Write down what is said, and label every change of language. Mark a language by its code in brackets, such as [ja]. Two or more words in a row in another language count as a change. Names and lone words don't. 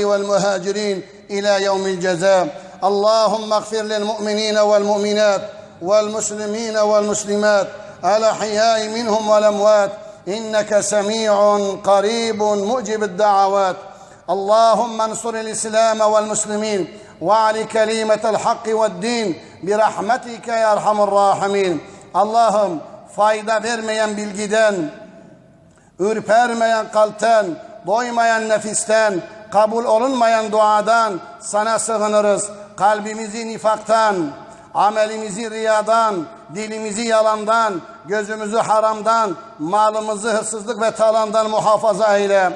[ar] والمهاجرين إلى يوم الجزاء اللهم اغفر للمؤمنين والمؤمنات والمسلمين والمسلمات الأحياء منهم والأموات إنك سميع قريب مجيب الدعوات. اللهم انصر الإسلام والمسلمين وعلي كلمة الحق والدين برحمتك يا أرحم الراحمين. [tr] Allah'ım fayda vermeyen bilgiden, ürpermeyen kalpten, doymayan nefisten, kabul olunmayan duadan sana sığınırız. Kalbimizi nifaktan, amelimizi riyadan, dilimizi yalandan, gözümüzü haramdan, malımızı hırsızlık ve talandan muhafaza eyle.